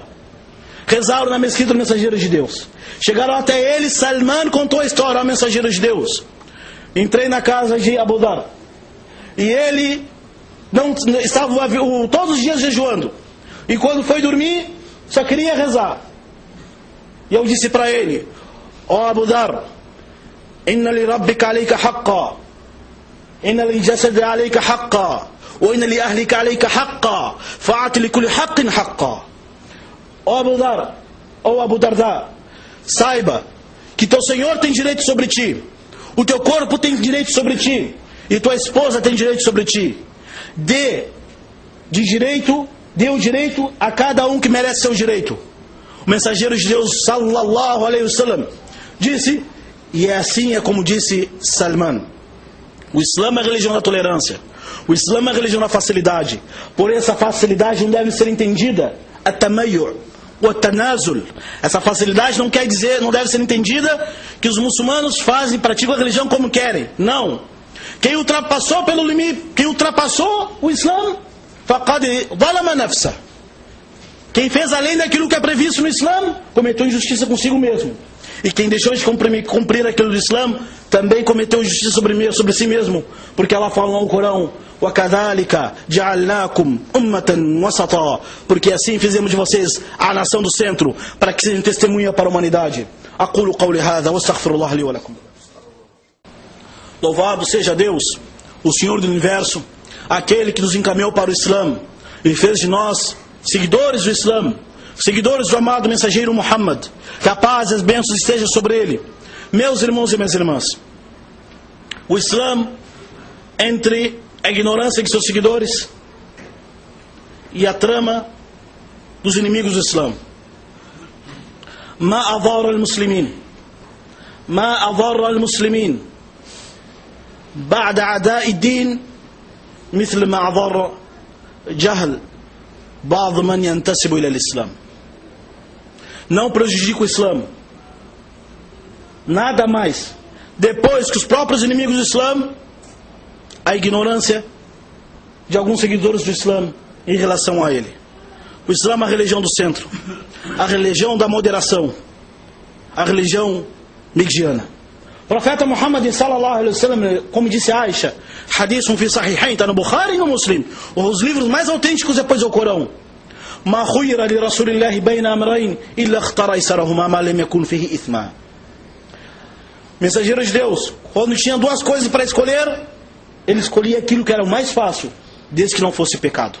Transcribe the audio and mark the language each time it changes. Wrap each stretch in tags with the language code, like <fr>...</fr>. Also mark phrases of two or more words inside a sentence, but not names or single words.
<pt>Rezaram na mesquita do mensageiro de Deus. Chegaram até ele, Salman contou a história ao mensageiro de Deus. Entrei na casa de Abu Dhar e ele não estava todos os dias jejuando. E quando foi dormir, só queria rezar. E eu disse para ele: ó Abu Dhar,</pt> <ar>إن لربك عليك حقا، إن لجسدي عليك حقا، وإن لأهلك عليك حقا، فأعط لكل حق حقا.</ar> <pt>Ó Abu Dhar, ó Abu Darda, saiba que teu Senhor tem direito sobre ti, o teu corpo tem direito sobre ti, e tua esposa tem direito sobre ti. Dê o direito a cada um que merece seu direito. O mensageiro de Deus,</pt> <ar>صلى الله عليه وسلم,</ar> <pt>disse, e é como disse Salman: o Islã é a religião da tolerância, o Islã é a religião da facilidade. Porém, essa facilidade não deve ser entendida</pt> <ar>التميع والتنازل.</ar> <pt>Essa facilidade não deve ser entendida que os muçulmanos praticam a religião como querem. Não. Quem ultrapassou pelo limite, quem ultrapassou o Islã,</pt> <ar>فقد ظلم نفسه.</ar> <pt>Quem fez além daquilo que é previsto no Islã, cometeu injustiça consigo mesmo. E quem deixou de cumprir aquilo do Islã, também cometeu injustiça sobre si mesmo. Porque Allah fala no Corão:</pt> <ar>وَكَذَلِكَ جَعَلْنَاكُمْ أُمَّةً وَسَطًا.</ar> <pt>Porque assim fizemos de vocês a nação do centro, para que sejam testemunha para a humanidade.</pt> <ar>أقول قولي هذا واستغفر الله لي ولكم.</ar> <pt>Louvado seja Deus, o Senhor do Universo, aquele que nos encaminhou para o Islã e fez de nós seguidores do Islã, seguidores do amado mensageiro Muhammad. Que a paz e as bênçãos estejam sobre ele. Meus irmãos e minhas irmãs, o Islã, entre a ignorância de seus seguidores e a trama dos inimigos do Islã,</pt> <ar>ما أضر المسلمين بعد أعداء الدين مثل ما أضر جهل بعض من ينتسب إلى الإسلام.</ar> <pt>Não prejudica o Islã nada mais depois que os próprios inimigos do Islã, a ignorância de alguns seguidores do Islã em relação a ele. O Islã é a religião do centro, a religião da moderação, a religião mediana. O profeta Muhammad</pt> <ar>صلى الله عليه وسلم,</ar> <pt>como disse Aisha,</pt> <ar>حديث في الصحيحين,</ar> <pt>está no Bukhari e no Muslim, os livros mais autênticos depois do Corão.</pt> <ar>ما خير لرسول الله بين أمرين إلا اختار أيسرهما ما لم يكن فيه إثما.</ar> <pt>Mensageiro de Deus, quando tinha duas coisas para escolher, ele escolhia aquilo que era o mais fácil, desde que não fosse pecado.</pt>